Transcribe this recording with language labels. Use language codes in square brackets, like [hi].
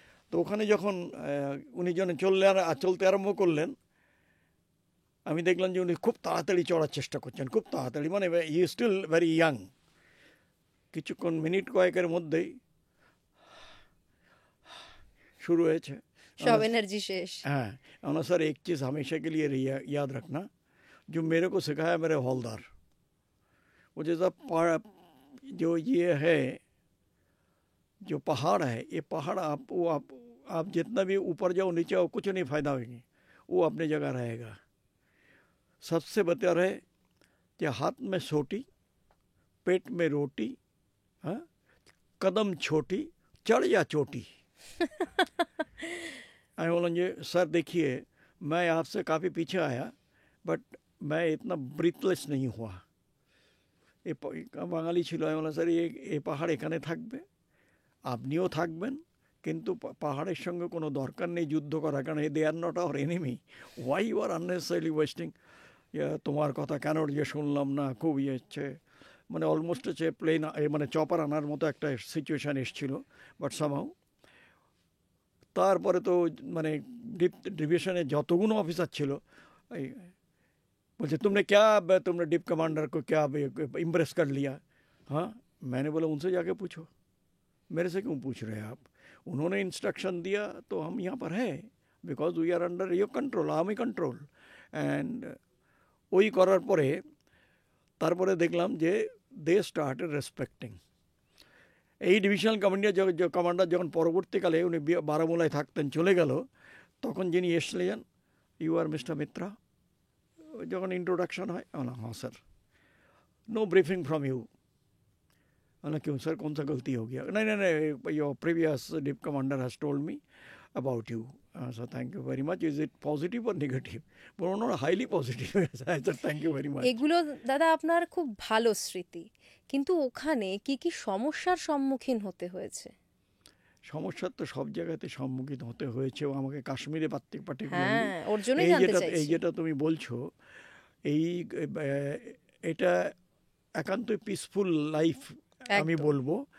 [bn] তো ওখানে যখন উনি যখন চলতে আরম্ভ করলেন, আমি দেখলাম যে উনি খুব তাড়াতাড়ি চড়ার চেষ্টা করছেন, খুব তাড়াতাড়ি, মানে [en] He is still very young. [bn] কিছুক্ষণ মিনিট কয়েকের মধ্যেই শুরু হয়েছে, [hi] সব एनर्जी शेष। हाँ, ना सर एक चीज़ हमेशा के लिए याद रखना, जो मेरे को सिखाया मेरे हौलदार, वो जैसा जो ये है, जो पहाड़ है, ये पहाड़ आप जितना भी ऊपर जाओ नीचे आओ कुछ नहीं फ़ायदा होगी, वो अपनी जगह रहेगा। सबसे बेहतर है कि हाथ में सोटी, पेट में रोटी, हाँ, कदम छोटी, चढ़ या चोटी। [bn] আমি বললাম যে স্যার [hi] देखिए, मैं आपसे काफ़ी पीछे आया, बट मैं इतना ब्रीथलेस नहीं हुआ। [bn] এই বাঙালি ছিল। আমি বললাম স্যার এই পাহাড় এখানে থাকবে, আপনিও থাকবেন, কিন্তু পাহাড়ের সঙ্গে কোনো দরকার নেই যুদ্ধ করা, কারণ [en] They are not our enemy. Why you are unnecessarily wasting, [bn] তোমার কথা কেন যে শুনলাম না, খুব ইয়ে হচ্ছে, মানে অলমোস্ট হচ্ছে প্লেন, মানে চপার আনার মতো একটা সিচুয়েশান এসেছিল, বাট সামহাউ তারপরে তো মানে [hi] डिवीजन [bn] যতগুলো অফিসার ছিল এই [hi] बोलते तुमने क्या तुमने डिप कमांडर को क्या इम्प्रेस कर लिया। हाँ, मैंने बोला उनसे जाके पूछो, मेरे से क्यों पूछ रहे हैं आप। उन्होंने इंस्ट्रक्शन दिया तो हम यहाँ पर हैं, [en] because we are under your control, [hi] army control. [bn] And ওই করার পরে তারপরে দেখলাম যে [en] They started respecting. [bn] এই ডিভিশনাল কমান্ডার যখন পরবর্তীকালে উনি বারামুলায় থাকতেন চলে গেল, তখন যিনি এসলেন, [en] you are mister Mitra, [bn] যখন इंट्रोडक्शन হয়, हाँ sir, [en] No briefing from you. [hi] क्यों सर, कौन सा गलती हो गया। नहीं नहीं नहीं, [en] Your previous dip commander has told me about you, sir thank you very much. Is it positive और negative. बोलो no, highly positive. Sir thank you very much. [bn] এগুলো দাদা আপনার খুব ভালো স্মৃতি, কিন্তু ওখানে কি কি সমস্যার সম্মুখীন হতে হয়েছে? সমস্যার তো সব জায়গাতে সম্মুখীন হতে হয়েছে, আমাকে কাশ্মীরে পার্টিকুলারলি এই যেটা তুমি বলছো, এই এটা একান্তই পিসফুল লাইফ আমি বলবো।